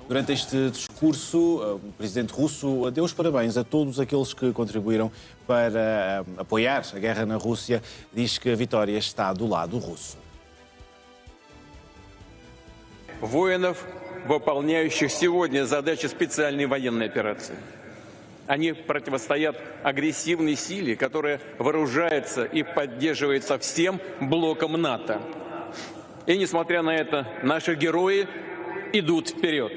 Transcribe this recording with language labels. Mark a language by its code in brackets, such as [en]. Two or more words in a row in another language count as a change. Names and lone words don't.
[pt] Durante este discurso, o presidente russo deu os parabéns a todos aqueles que contribuíram para apoiar a guerra na Rússia. Diz que a vitória está do lado russo. [ru] Воинов, выполняющих сегодня задачи специальной военной операции. Они противостоят агрессивной силе, которая вооружается и поддерживается всем блоком НАТО. И несмотря на это, наши герои идут вперед.